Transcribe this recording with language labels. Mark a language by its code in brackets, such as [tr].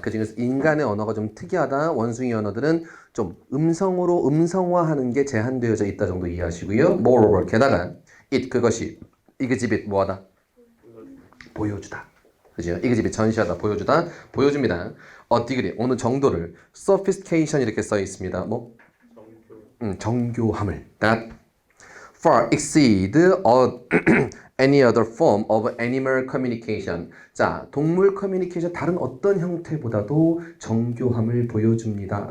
[ko] 그 중에서 인간의 언어가 좀 특이하다. 원숭이 언어들은 좀 음성으로 음성화하는 게 제한되어져 있다 정도 이해하시고요. Moreover, 게다가 그것이 exhibit 뭐하다? 보여주다. 그죠? exhibit 전시하다, 보여주다, 보여줍니다. degree 어느 정도를 sophistication 이렇게 써 있습니다. 뭐? 정교함을 [en] that far exceed any other form of animal communication. [ko] 자, 동물 커뮤니케이션 다른 어떤 형태보다도 정교함을 보여줍니다.